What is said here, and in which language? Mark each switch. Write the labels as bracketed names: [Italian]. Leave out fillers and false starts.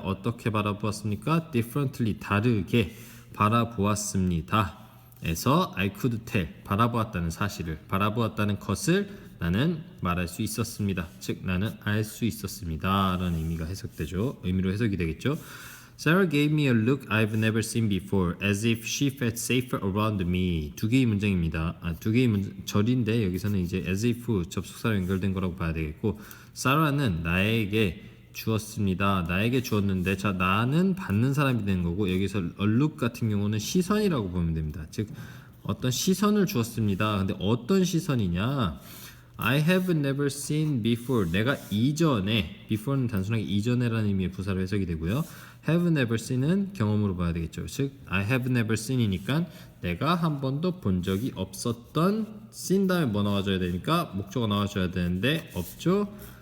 [Korean] 어떻게 바라보았습니까? differently 다르게 바라보았습니다. 에서 [English] I could tell [Korean] 바라보았다는 사실을 바라보았다는 것을 나는 말할 수 있었습니다. 즉 나는 알 수 있었습니다 라는 의미로 해석이 되겠죠. [English] Sarah gave me a look I've never seen before as if she felt safer around me. [Korean] 두 개의 문장입니다. 두 개의 절인데 여기서는 이제 as if 접속사로 연결된 거라고 봐야 되겠고 Sarah는 나에게 주었습니다. 나에게 주었는데 자 나는 받는 사람이 되는 거고 여기서 a look 같은 경우는 시선이라고 보면 됩니다. 즉 어떤 시선을 주었습니다. 근데 어떤 시선이냐? [English] I have never seen before. [Korean] 내가 이전에 before는 단순하게 이전에라는 의미의 부사로 해석이 되고요. have never seen은 경험으로 봐야 되겠죠. 즉 [English] I have never seen [Korean] 이니까 내가 한 번도 본 적이 없었던 seen 다음에 뭐 나와줘야 되니까 목적어 나와줘야 되는데 없죠.